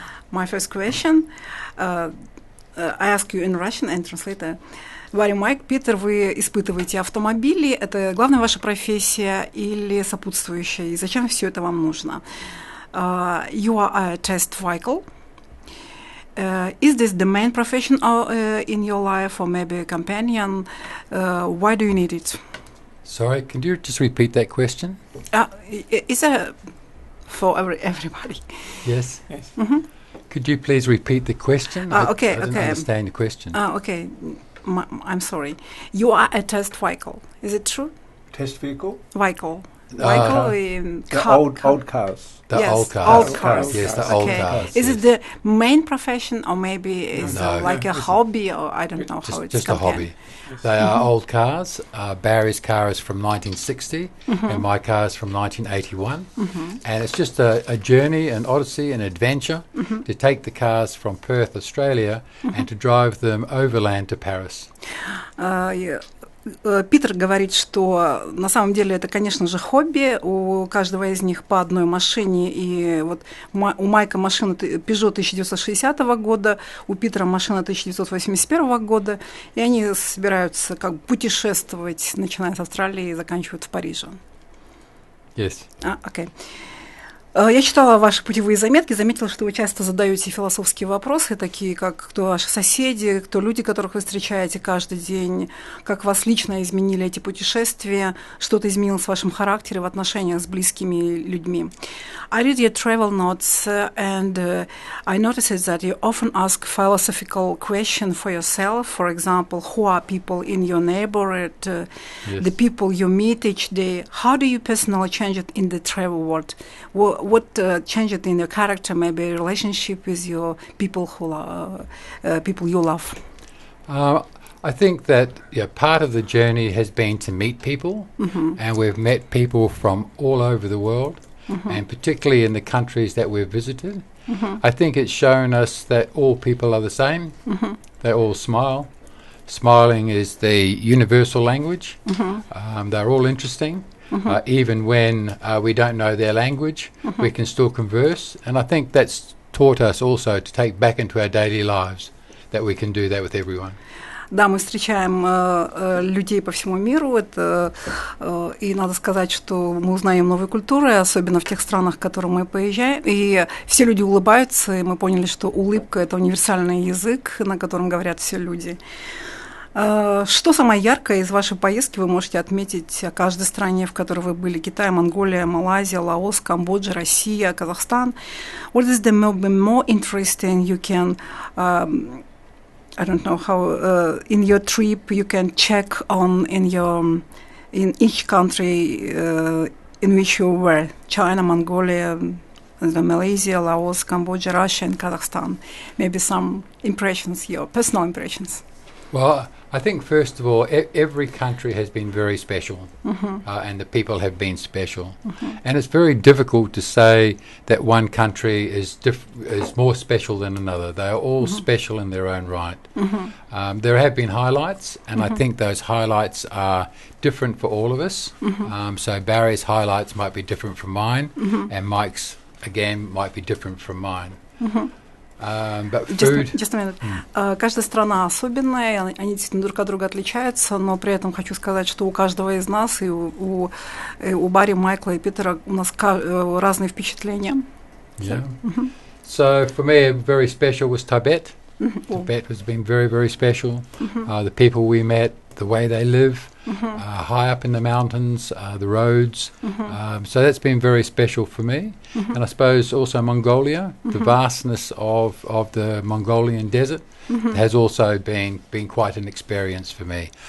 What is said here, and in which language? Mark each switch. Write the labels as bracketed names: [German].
[English] My first question, I ask you in Russian and translate. [Russian] Барри, Майк, Питер, вы испытываете автомобили. Это главная ваша профессия или сопутствующая? И зачем все это вам нужно? [English] You are a test vehicle. Is this the main profession in your life or maybe a companion? Why do you need it? Sorry, can you just repeat that question? It's for everybody. Yes. Mm-hmm. Could you please repeat the question? Okay. I didn't understand the question. Okay. I'm sorry. You are a test vehicle. Is it true? Test vehicle? Vehicle in old cars. The old cars. Old cars. Yes, the old cars. Is it the main profession, or maybe is like a it's hobby, or I don't know how it's just a hobby. They are old cars. Barry's car is from 1960, and my car is from 1981. And it's just a journey, an odyssey, an adventure to take the cars from Perth, Australia, and to drive them overland to Paris. [Russian] Питер говорит, что на самом деле это, конечно же, хобби. У каждого из них по одной машине. И вот у Майка машина Peugeot 1960 года, у Питера машина 1981 года. И они собираются как бы путешествовать, начиная с Австралии и заканчивают в Париже. [English] Yes. Okay. [Russian] Я читала ваши путевые заметки, заметила, что вы часто задаете философские вопросы, такие как кто ваши соседи, кто люди, которых вы встречаете каждый день, как вас лично изменили эти путешествия, что-то изменилось в вашем характере, в отношениях с близкими людьми. [English] I read your travel notes and I noticed that you often ask philosophical questions for yourself. For example, who are people in your neighborhood, the people you meet each day? How do you personally change it in the travel world? What changed in your character, maybe a relationship with your people people you love? I think that part of the journey has been to meet people, and we've met people from all over the world, and particularly in the countries that we've visited. I think it's shown us that all people are the same. They all smile. Smiling is the universal language. They're all interesting. Even when we don't know their language, we can still converse. And I think that's taught us also to take back into our daily lives, that we can do that with everyone. [Russian] Да, мы встречаем людей по всему миру, и надо сказать, что мы узнаем новые культуры, особенно в тех странах, в которые мы поезжаем, и все люди улыбаются, и мы поняли, что улыбка – это универсальный язык, на котором говорят все люди. Что самое яркое из вашей поездки вы можете отметить о каждой стране, в которой вы были? Китай, Монголия, Малайзия, Лаос, Камбоджа, Россия, Казахстан. [English] What is the more interesting you can, I don't know how, in your trip you can check on in each country in which you were? China, Mongolia, Malaysia, Laos, Cambodia, Russia, and Kazakhstan. Maybe some impressions, your personal impressions. Well, I think first of all, every country has been very special, and the people have been special. And it's very difficult to say that one country is more special than another. They are all special in their own right. There have been highlights, and I think those highlights are different for all of us. So Barry's highlights might be different from mine, and Mike's, again, might be different from mine. But food... Just a minute. [Russian] Каждая страна особенная, они действительно друг от друга отличаются, но при этом хочу сказать, что у каждого из нас, и у Барри, Майкла и Питера у нас разные впечатления. [English] Yeah. So for me, very special was Tibet. Tibet has been very, very special. The people we met, the way they live, high up in the mountains, the roads. So that's been very special for me. And I suppose also Mongolia, the vastness of the Mongolian desert has also been quite an experience for me.